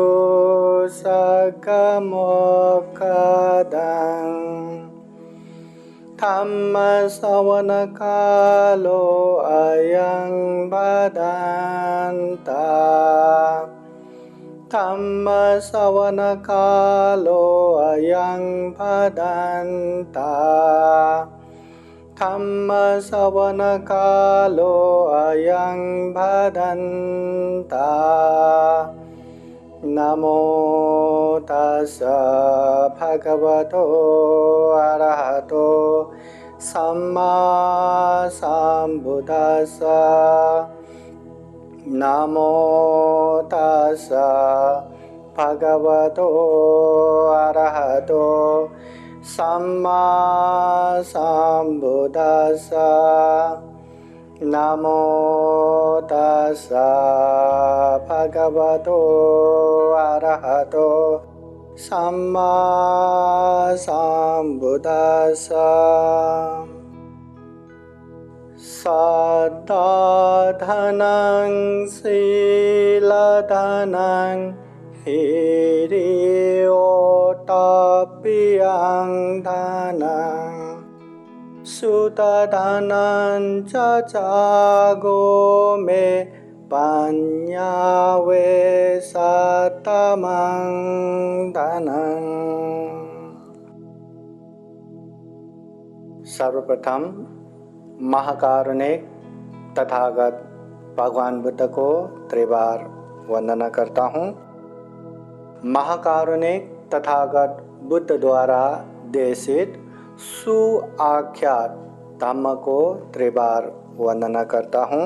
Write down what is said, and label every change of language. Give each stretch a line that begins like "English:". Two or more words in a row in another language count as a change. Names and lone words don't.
Pali: सखमुखदं धम्मश्रवणकालो अयं भदन्तः धम्मश्रवणकालो अयं भदन्तः धम्मश्रवणकालो अयं भदन्तः। नमो तस्स भगवतो अरहतो सम्मा सम्बुद्दस्स। नमो तस्स भगवतो अरहतो सम्मा सम्बुद्दस्स। नमो तस्स भगवतो अरहतो सम्मा सम्बुद्दस्स। सद्धाधनं शीलधनं हिरियोटप्पियं धनं सुतधनं च मे पञ्यावे सतमं धनं।
Hindi: सर्वप्रथम महाकारुणिक तथागत भगवान बुद्ध को त्रिबार वंदना करता हूँ। महाकारुणिक तथागत बुद्ध द्वारा देशित सुआख्यात धम्म को त्रिबार वंदना करता हूँ।